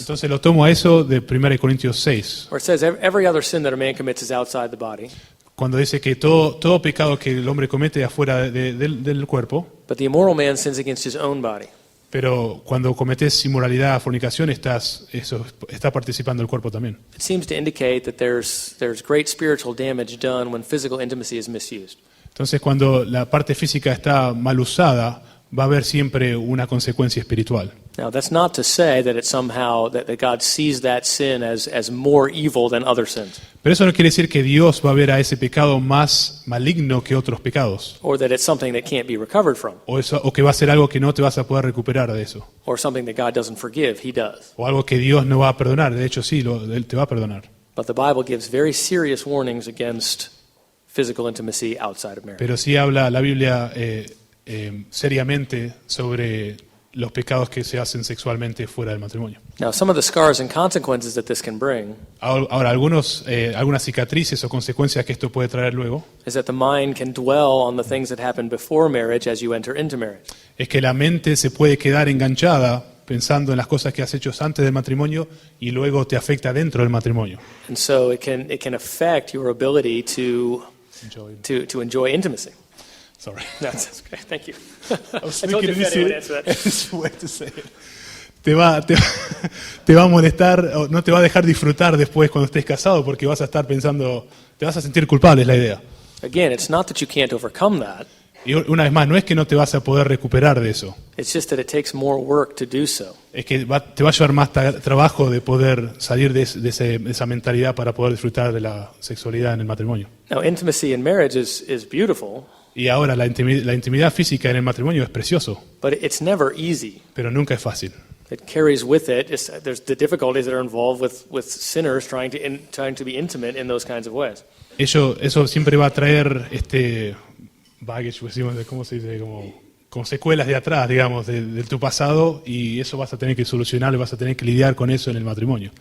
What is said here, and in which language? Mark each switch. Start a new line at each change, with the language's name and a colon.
Spanish: Entonces lo tomo a eso de 1 Corintios 6,
English: where it says every other sin that a man commits is outside the body,
Spanish: cuando dice que todo pecado que el hombre comete afuera del cuerpo,
English: but the immoral man sins against his own body.
Spanish: pero cuando cometes inmoralidad, fornicación, está participando el cuerpo también.
English: It seems to indicate that there's great spiritual damage done when physical intimacy is misused.
Spanish: Entonces cuando la parte física está mal usada, va a haber siempre una consecuencia espiritual.
English: Now, that's not to say that it's somehow that God sees that sin as more evil than other sins,
Spanish: Pero eso no quiere decir que Dios va a ver a ese pecado más maligno que otros pecados,
English: or that it's something that can't be recovered from,
Spanish: o que va a ser algo que no te vas a poder recuperar de eso,
English: or something that God doesn't forgive. He does.
Spanish: o algo que Dios no va a perdonar. De hecho, sí, Él te va a perdonar.
English: But the Bible gives very serious warnings against physical intimacy outside of marriage.
Spanish: Pero sí habla la Biblia seriamente sobre los pecados que se hacen sexualmente fuera del matrimonio.
English: Now, some of the scars and consequences that this can bring
Spanish: Ahora, algunas cicatrices o consecuencias que esto puede traer luego
English: is that the mind can dwell on the things that happened before marriage as you enter into marriage.
Spanish: es que la mente se puede quedar enganchada pensando en las cosas que has hecho antes del matrimonio y luego te afecta dentro del matrimonio.
English: And so it can affect your ability to enjoy intimacy. Sorry. No, that's okay. Thank you. I was I told you thinking Fede would answer that. it's a way to say it.
Spanish: Te va a molestar, o no te va a dejar disfrutar después cuando estés casado porque vas a estar pensando, te vas a sentir culpable, es la idea.
English: Again, it's not that you can't overcome that.
Spanish: Y una vez más, no es que no te vas a poder recuperar de eso,
English: It's just that it takes more work to do so.
Spanish: es que te va a llevar más trabajo de poder salir de esa mentalidad para poder disfrutar de la sexualidad en el matrimonio.
English: Now, intimacy in marriage is beautiful,
Spanish: Y ahora la intimidad física en el matrimonio es precioso,
English: but it's never easy.
Spanish: pero nunca es fácil.
English: It carries with it, there's the difficulties that are involved with sinners trying to be intimate in those kinds of ways.
Spanish: Eso siempre va a traer baggage, ¿cómo se dice? Como secuelas de atrás, digamos, de tu pasado, y eso vas a tener que solucionar, vas a tener que lidiar con eso en el matrimonio.